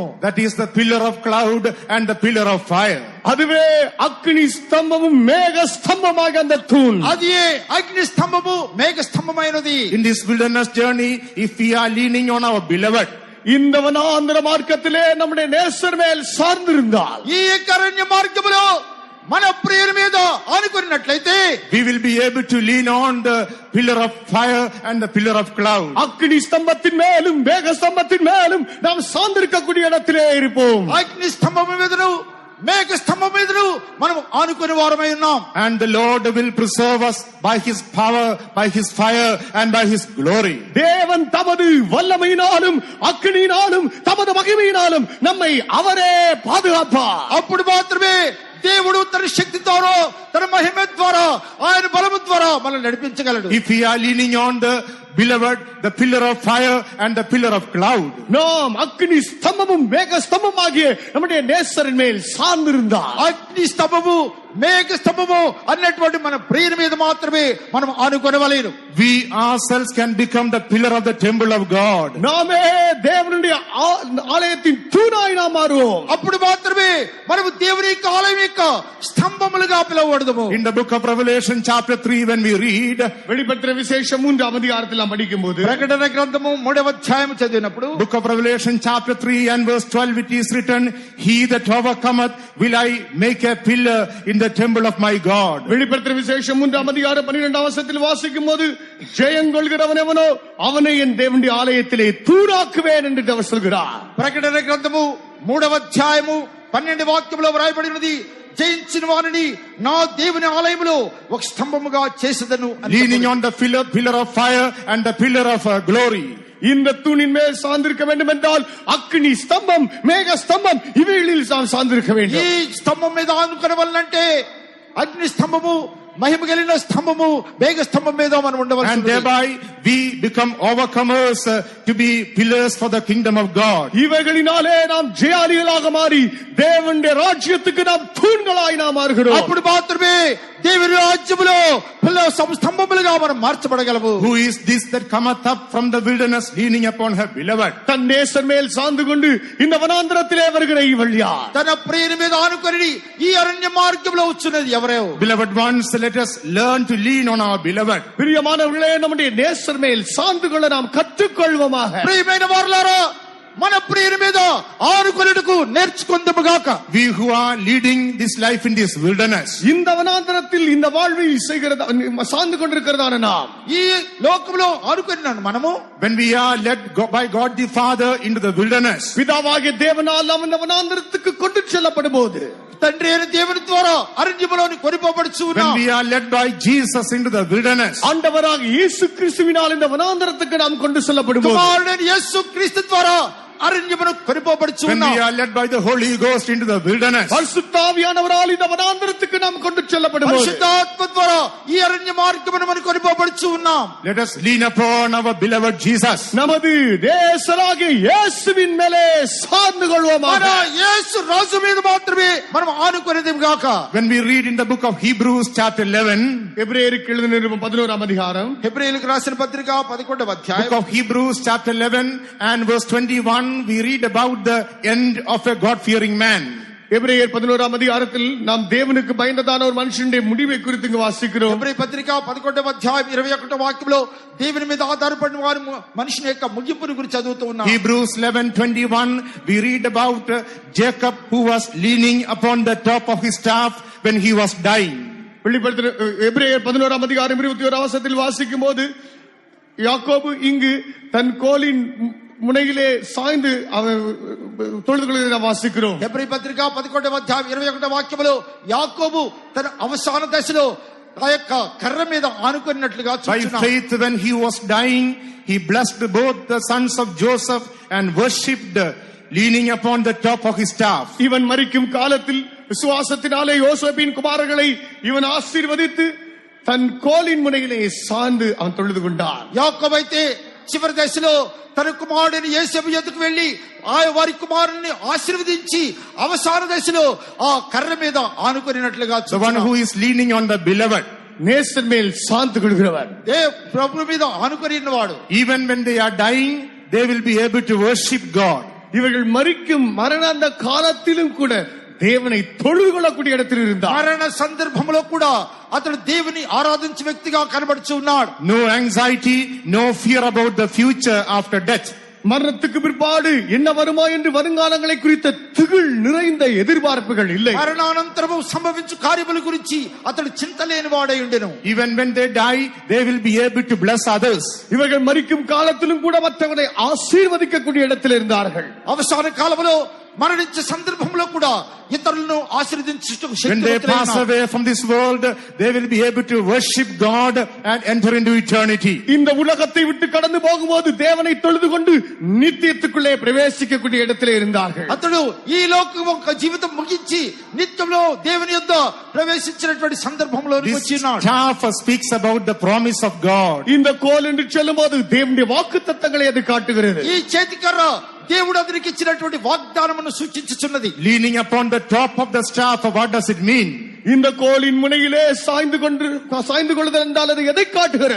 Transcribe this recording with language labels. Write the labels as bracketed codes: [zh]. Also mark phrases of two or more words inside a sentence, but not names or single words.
[en] That is the pillar of cloud and the pillar of fire. [ta] அதுவே அக்னி ஸ்தம்பமும் மேக ஸ்தம்பமாக அந்த தூண். [te] అది అగ్ని స్తంభము మేఘ స్తంభమైనది. [en] In this wilderness journey, if we are leaning on our beloved, [ta] இந்த வனாந்தர மார்க்கத்திலே நம்முடைய நேசர் மேல் சார்ந்திருந்தால், [te] ఈ యొక్క అరణ్య మార్గములో మన ప్రియుని మీద ఆనుకున్నట్లయితే [en] we will be able to lean on the pillar of fire and the pillar of cloud. [ta] அக்னி ஸ்தம்பத்தின் மேலும் மேக ஸ்தம்பத்தின் மேலும் நாம் சார்ந்திருக்கக்கூடிய இடத்திலே இருப்போம். [te] అగ్ని స్తంభము మీదను మేఘ స్తంభం మీదను మనం ఆనుకుని వారమై ఉన్నాం. [en] And the Lord will preserve us by his power, by his fire and by his glory. [ta] தேவன் தமது வல்லமையினாலும் அக்னியினாலும் தமது மகிமையினாலும் நம்மை அவரே பாதுகாப்பார். [te] అప్పుడు మాత్రమే దేవుడు తన శక్తి ద్వారా తన మహిమ ద్వారా ఆయన బలము ద్వారా మనల్ని నడిపించగలడు. [en] If we are leaning on the beloved, the pillar of fire and the pillar of cloud, [ta] நாம் அக்னி ஸ்தம்பமும் மேக ஸ்தம்பமாகிய நம்முடைய நேசரின் மேல் சார்ந்திருந்தால், [te] అగ్ని స్తంభము మేఘ స్తంభము అన్నటువంటి మన ప్రియుని మీద మాత్రమే మనం ఆనుకొనవలెను. [en] we ourselves can become the pillar of the temple of God. [ta] நாமே தேவனுடைய ஆலயத்தின் தூணாய் நாம் மாறுவோம். [te] అప్పుడు మాత్రమే మనము దేవుని యొక్క ఆలయం యొక్క స్తంభములుగా పిలువబడదుము. [en] In the book of Revelation chapter 3, when we read, [ta] வெளிப்படுத்தின விசேஷம் 3ஆம் அதிகாரத்தில் நாம் படிக்கும்போது, [te] ప్రకటన గ్రంథము 3వ అధ్యాయం చదివినప్పుడు [en] book of Revelation chapter 3 and verse 12, it is written, he that overcometh will I make a pillar in the temple of my God. [ta] வெளிப்படுத்தின விசேஷம் 3ஆம் அதிகாரம் 12ஆம் வசனத்தில் வாசிக்கும் போது, ஜெயங்கொள்கிறவன் எவனோ அவனை என் தேவனுடைய ஆலயத்திலே தூணாக்குவேன் என்று அவர் சொல்கிறார். [te] ప్రకటన గ్రంథము 3వ అధ్యాయము 12వ వాక్యములో వ్రాయబడినది, జయించిన వారిని నా దేవుని ఆలయములో ఒక స్తంభముగా చేసేదను. [en] Leaning on the pillar of fire and the pillar of glory. [ta] இந்த தூணின் மேல் சார்ந்திருக்க வேண்டும் என்றால் அக்னி ஸ்தம்பம் மேக ஸ்தம்பம் இவைகளில் நாம் சார்ந்திருக்க [te] ఈ [ta] வேண்டும். [te] స్తంభం మీద ఆనుకొనవలనంటే అగ్ని స్తంభము మహిమ కలిగిన స్తంభము మేఘ స్తంభం మీద మనం [en] And [te] ఉండవలసి [en] thereby we become overcomers to be pillars for the kingdom of God. [ta] இவைகளினாலே நாம் ஜெயாளிகளாக மாறி தேவனுடைய ராஜ்யத்துக்கு நாம் தூண்களாய் நாம் மாறுகிறோம். [te] అప్పుడు మాత్రమే దేవుని రాజ్యములో పిల్ల స్తంభములుగా మనం మార్చబడగలము. [en] Who is this that cometh up from the wilderness leaning upon her beloved? [ta] தன் நேசர் மேல் சார்ந்து கொண்டு இந்த வனாந்தரத்திலே வருகிற இவள் யார்? [te] తన ప్రియుని మీద ఆనుకొని ఈ అరణ్య మార్గంలో వచ్చున్నది ఎవరో? [en] Beloved ones, let us learn to lean on our beloved. [ta] பிரியமானவர்களே, நம்முடைய நேசர் மேல் சார்ந்து கொள்ள நாம் கற்றுக்கொள்வோமாக. [te] ప్రియమైన వారలారా, మన ప్రియుని మీద ఆనుకొనుటకు నేర్చుకొందుముగాక. [en] We who are leading this life in this wilderness, [ta] இந்த வனாந்தரத்தில் இந்த வாழ்வை செய்கிறதா சார்ந்து கொண்டிருக்கிறதான நாம், [te] ఈ లోకంలో ఆనుకొనినాను మనము, [en] when we are led by God the Father into the wilderness, [ta] பிதாவாகிய தேவனால் நாம் இந்த வனாந்தரத்துக்கு கொண்டு செல்லப்படும் போது, [te] తండ్రి అయిన దేవుని ద్వారా అరణ్యములోని కొనిపోబడుచు [en] when [te] ఉన్నాం. [en] we are led by Jesus into the wilderness, [ta] ஆண்டவராக இயேசு கிறிஸ்துவினால் இந்த வனாந்தரத்துக்கு நாம் கொண்டு செல்லப்படும் போது, [te] కుమారుడైన యేసు క్రీస్తు ద్వారా అరణ్యమును కొనిపోబడుచు [en] when [te] ఉన్నాం. [en] we are led by the Holy Ghost into the wilderness, [ta] பரிசுத்த ஆவியானவரால் இந்த வனாந்தரத்துக்கு நாம் கொண்டு செல்லப்படும் போது, [te] పరిశుద్ధాత్మ ద్వారా ఈ అరణ్య మార్గమును మనం కొనిపోబడుచు ఉన్నాం. [en] let us lean upon our beloved Jesus. [ta] நமது நேசராகிய இயேசுவின் மேலே சார்ந்து [te] మన [ta] கொள்வோமாக. [te] యేసు రాజు మీద మాత్రమే మనం ఆనుకొనేదిము గాక. [en] When we read in the book of Hebrews chapter 11, [ta] எபிரேயருக்கு எழுதின நிருபம் 11ஆம் அதிகாரம், [te] హెబ్రీయులకు రాసిన పత్రిక 11వ అధ్యాయం, [en] book of Hebrews chapter 11 and verse 21, we read about the end of a God-fearing man. [ta] எபிரேயர் 11ஆம் அதிகாரத்தில் நாம் தேவனுக்கு பயந்ததான ஒரு மனுஷனுடைய முடிவை குறித்து இங்கு வாசிக்கிறோம். [te] హెబ్రీ పత్రిక 11వ అధ్యాయం 21వ వాక్యంలో దేవుని మీద ఆధారపడిన వారి మనిషిని యొక్క ముగింపుని గురించి చదువుతూ ఉన్నాం. [en] Hebrews 11:21, we read about Jacob who was leaning upon the top of his staff when he was dying. [ta] வெளிப்படுத்தின எபிரேயர் 11ஆம் அதிகாரம் 21ஆம் வசனத்தில் வாசிக்கும் போது, யாக்கோபு இங்கு தன் கோலின் முனையிலே சாய்ந்து அவன் தொழுது கொள்வதை நாம் வாசிக்கிறோம். [te] హెబ్రీ పత్రిక 11వ అధ్యాయం 21వ వాక్యంలో యాకోబు తన అవసాన దశలో ఆ యొక్క కర్ర మీద ఆనుకున్నట్లుగా [en] By [te] చూస్తున్నాం. [en] faith, when he was dying, he blessed both the sons of Joseph and worshipped, leaning upon the top of his staff. [ta] இவன் மரிக்கும் காலத்தில் விசுவாசத்தினாலே யோசேப்பின் குமாரர்களை இவன் ஆசீர்வதித்து தன் கோலின் முனையிலே சார்ந்து அவன் தொழுது கொண்டான். [te] యాకోబు అయితే చివరి దశలో తన కుమారుడిని యేసేపు యొద్దకు వెళ్లి ఆ వారి కుమారుని ఆశీర్వదించి అవసాన దశలో ఆ కర్ర మీద ఆనుకున్నట్లుగా [en] The one who is leaning on the beloved, [ta] நேசன் மேல் சார்ந்து கொள்கிறவன், [te] ప్రభు మీద ఆనుకున్నవాడు, [en] even when they are dying, they will be able to worship God. [ta] இவர்கள் மரிக்கும் மரணாந்த காலத்திலும் கூட தேவனை தொழுது கொள்ளக்கூடிய இடத்தில் இருந்தார். [te] మరణ సందర్భంలో కూడా అతడు దేవుని ఆరాధించే వ్యక్తిగా కనబడుచు ఉన్నాడు. [en] No anxiety, no fear about the future after death. [ta] மரணத்துக்கு பிற்பாடு என்ன வருமா என்று வருங்காலங்களை குறித்த திகில் நிறைந்த எதிர்பார்ப்புகள் இல்லை. [te] మరణానంతరము సంభవించు కార్యముల గురించి అతడు చింత లేని వాడై ఉండెను. [en] Even when they die, they will be able to bless others. [ta] இவர்கள் மரிக்கும் காலத்திலும் கூட மற்றவர்களை ஆசீர்வதிக்கக்கூடிய இடத்தில் இருந்தார்கள். [te] అవసాన కాలంలో మరణించే సందర్భంలో కూడా ఇతరులను ఆశీర్వదించుటకు [en] When they pass away from this world, they will be able to worship God and enter into eternity. [ta] இந்த உலகத்தை விட்டு கடந்து போகும்போது தேவனை தொழுது கொண்டு நித்தியத்துக்குள்ளே பிரவேசிக்கக்கூடிய இடத்திலே இருந்தார்கள். [te] అతడు ఈ లోకం యొక్క జీవితం ముగించి నిత్యంలో దేవుని యొద్ద ప్రవేశించినటువంటి సందర్భంలోకి [en] This [te] వచ్చినాడు. [en] staff speaks about the promise of God. [ta] இந்த கோல் என்று சொல்லும்போது தேவனுடைய வாக்குத்தத்தங்களை அது காட்டுகிறது. [te] ఈ చేతికర్ర దేవుడు అతనికి ఇచ్చినటువంటి వాగ్దానమును సూచించుచున్నది. [en] Leaning upon the top of the staff, what does it mean? [ta] இந்த கோலின் முனையிலே சாய்ந்து கொள்ளுதல் என்றால் அது எதை காட்டுகிறது?